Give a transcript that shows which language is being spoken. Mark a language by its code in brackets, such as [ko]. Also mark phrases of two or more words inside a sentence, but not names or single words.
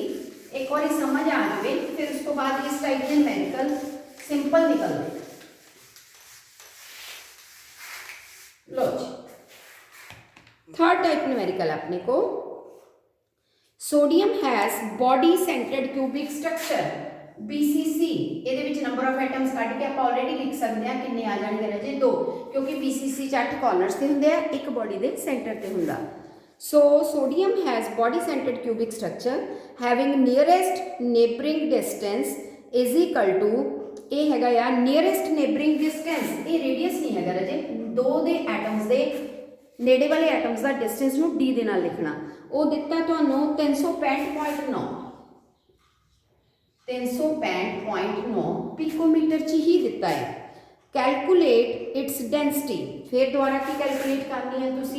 [hi] एक बार समझ आ जाए फिर उसको बाद इस टाइप के [en] numerical simple [hi] निकल गए। लो जी, [en] third type numerical [hi] अपने को, [en] sodium has body centered cubic structure BCC. [pa] ਇਹਦੇ ਵਿੱਚ [en] number of atoms [pa] ਕੱਢ ਕੇ ਆਪਾਂ ਆਲਰੇਡੀ ਲਿਖ ਸਕਦੇ ਹਾਂ ਕਿੰਨੇ ਆ ਜਾਣਗੇ ਰਾਜੇ? 2, ਕਿਉਂਕਿ BCC 'ਚ 8 ਕਾਰਨਰਸ ਤੇ ਹੁੰਦੇ ਆ, ਇੱਕ ਬੋਡੀ ਦੇ ਸੈਂਟਰ ਤੇ ਹੁੰਦਾ। [en] So sodium has body centered cubic structure having nearest neighboring distance is equal to, [hi] ये हैगा यार [en] nearest neighboring distance, [hi] ये radius नहीं हैगा राजे, [pa] ਦੋ ਦੇ ਐਟਮਸ ਦੇ ਨੇੜੇ ਵਾਲੇ ਐਟਮਸ ਕਾ ਡਿਸਟੈਂਸ ਨੂੰ D ਦੇ ਨਾਲ ਲਿਖਣਾ। ਵੋ ਦਿੱਤਾ ਤੁਹਾਨੂੰ 365.9 ਪਿਕੋਮੀਟਰ ਚ ਹੀ ਦਿੱਤਾ ਹੈ। [en] calculate its density, [pa] ਫਿਰ ਦੋਬਾਰਾ ਕੀ ਕੈਲਕੁਲੇਟ ਕਰਨੀ ਹੈ ਤੁਸੀ?